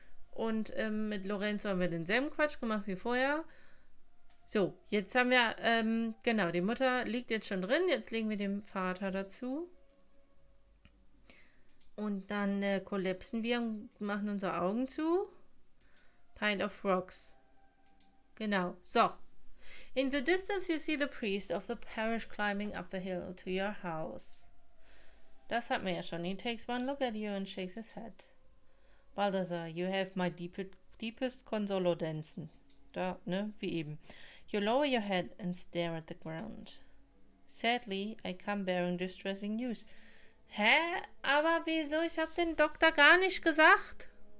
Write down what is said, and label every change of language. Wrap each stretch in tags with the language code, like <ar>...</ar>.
<de>Und mit Lorenzo haben wir denselben Quatsch gemacht wie vorher. So, jetzt haben wir, genau, die Mutter liegt jetzt schon drin. Jetzt legen wir den Vater dazu. Und dann kollapsen wir und machen unsere Augen zu.</de> <en>Pile of rocks.</en> <de>Genau. So.</de> <en>In the distance you see the priest of the parish climbing up the hill to your house.</en> <de>Das hatten wir ja schon.</de> <en>He takes one look at you and shakes his head. Baldasar, you have my deepest condolences.</en> <de>Da, ne, wie eben.</de> <en>You lower your head and stare at the ground. Sadly, I come bearing distressing news.</en> <de>Hä? Aber wieso? Ich habe den Doktor gar nicht gesagt.</de>